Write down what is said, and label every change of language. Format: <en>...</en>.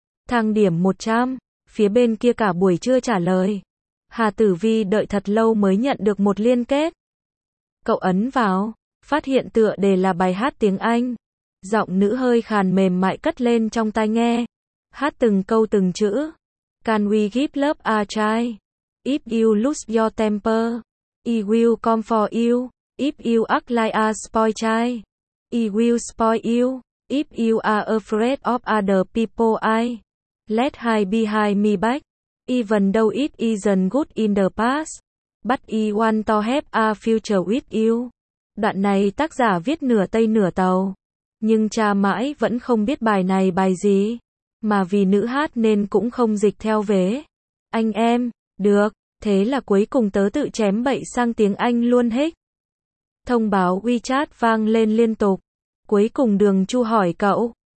<vi>Thang điểm 100, phía bên kia cả buổi chưa trả lời. Hà Tử Vi đợi thật lâu mới nhận được một liên kết. Cậu ấn vào, phát hiện tựa đề là bài hát tiếng Anh. Giọng nữ hơi khàn mềm mại cất lên trong tai nghe.</vi> <en>Hát từng câu từng chữ. Can we give love a try? If you lose your temper, I will come for you. If you act like a spoiled child, I will spoil you. If you are afraid of other people, I let hide behind me back. Even though it isn't good in the past, but I want to have a future with you.</en> <vi>Đoạn này tác giả viết nửa Tây nửa Tàu. Nhưng cha mãi vẫn không biết bài này bài gì. Mà vì nữ hát nên cũng không dịch theo vế. Anh em, được, thế là cuối cùng tớ tự chém bậy sang tiếng Anh luôn hích. Thông báo WeChat vang lên liên tục. Cuối cùng Đường Chu hỏi cậu.</vi>